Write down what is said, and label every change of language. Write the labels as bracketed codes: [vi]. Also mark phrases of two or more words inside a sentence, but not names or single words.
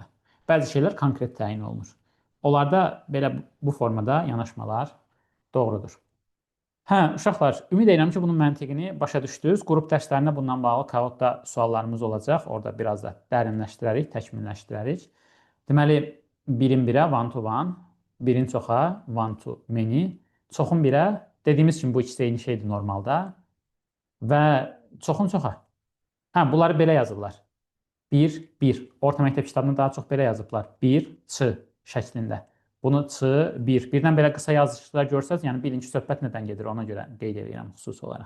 [az] Bəzi şeylər konkret təyin olunur. Onlarda belə bu formada yanaşmalar doğrudur. Hə, uşaqlar, ümid edirəm ki, bunun məntiqini başa düşdünüz. Qrup dərslərində bundan bağlı Kahoot-da suallarımız olacaq. Orada biraz da dərinləşdirərik, təkmilləşdirərik. Deməli, birin birə [en] one to one, [az] birin çoxa [en] one to many, [az] çoxun birə dediyimiz kimi bu ikisi eyni şeydir normalda və çoxun çoxa. Hə, bunları belə yazırlar. 1, 1. Orta məktəb kitabında daha çox belə yazıblar. 1, ç şəklində. Bunu ç, 1. Birdən belə qısa yazışlar görsəz, yəni bilin ki, söhbət nədən gedir, ona görə qeyd edirəm xüsusi olaraq.